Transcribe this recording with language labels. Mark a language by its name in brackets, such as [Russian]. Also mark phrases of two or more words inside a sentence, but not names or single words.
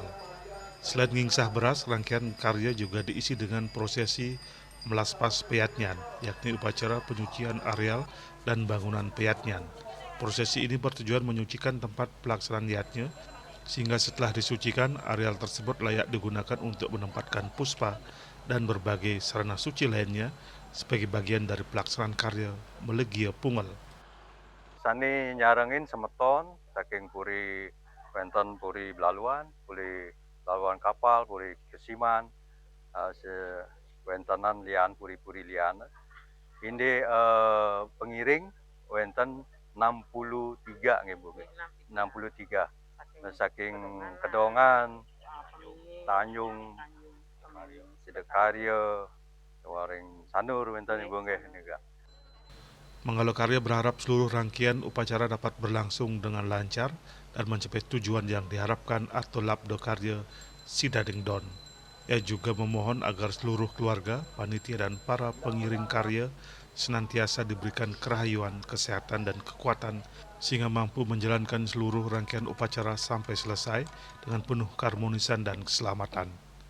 [Indonesian] Selain ngingsah beras, rangkaian karya juga diisi dengan prosesi melaspas peyatnyan, yakni upacara penyucian areal dan bangunan peyatnyan. Prosesi ini bertujuan menyucikan tempat pelaksanaan yatnya, sehingga setelah disucikan, areal tersebut layak digunakan untuk menempatkan puspa dan berbagai sarana suci lainnya sebagai bagian dari pelaksanaan karya Meligia Punggel. [Balinese] Sani nyarengin semeton saking puri wonten puri Belaluan, puri Belaluan kapal, puri Kesiman, wentenan lian puri-puri lian. [Indonesian] Ini pengiring [Balinese] wonten 63 nggih Bu. [Indonesian] 63. [Balinese] Saking Kedongan, Tanjung, Sidakarya, waring Sanur wonten Ibu nggih nika. [Indonesian] Manggala Karya berharap seluruh rangkaian upacara dapat berlangsung dengan lancar dan mencapai tujuan yang diharapkan atau Labdo Karya Sidading Don. Ia juga memohon agar seluruh keluarga, panitia dan para pengiring karya senantiasa diberikan kerahayuan, kesehatan dan kekuatan sehingga mampu menjalankan seluruh rangkaian upacara sampai selesai dengan penuh keharmonisan dan keselamatan.